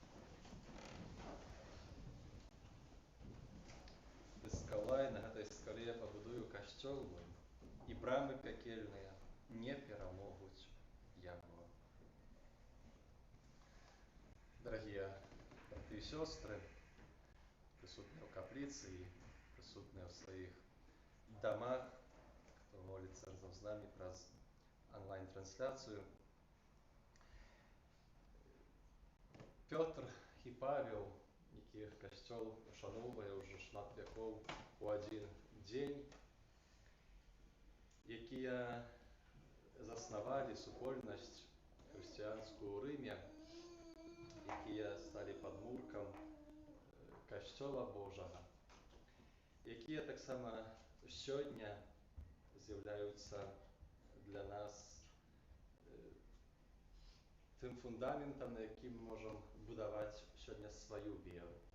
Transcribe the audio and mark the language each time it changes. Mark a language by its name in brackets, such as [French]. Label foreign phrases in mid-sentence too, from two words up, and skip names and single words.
[Belarusian] Ты скала, і на гэтай скале касцёл мой, і брамы пякельныя не перамогуць яго. [Russian] Дорогие браты и сестры, присутные в каплице и присутные в своих домах, кто молится разом с нами про онлайн-трансляцию, [Belarusian] Петр і Павел, якіх касцёл ушановуе ўжо шмат вякоў у адзін дзень, якія заснавалі супольнасць хрысціянскую ў Рыме, якія сталі падмуркам касцёла Божага, якія таксама сёння з'яўляюцца для нас тым фундаментам, на якім мы можам будаваць сёння сваю веру.